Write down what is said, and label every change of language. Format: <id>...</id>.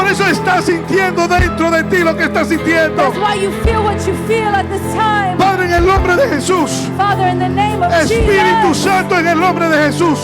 <es>estás sintiendo dentro de ti lo que estás sintiendo.</es> <en>That's why you feel what you feel at this time.</en> <es>Padre, en el nombre de Jesús.</es> <en>Father, in the name of</en> <es>Espíritu</es> <en>Jesus.</en> <es>Santo, en el nombre de Jesús.</es>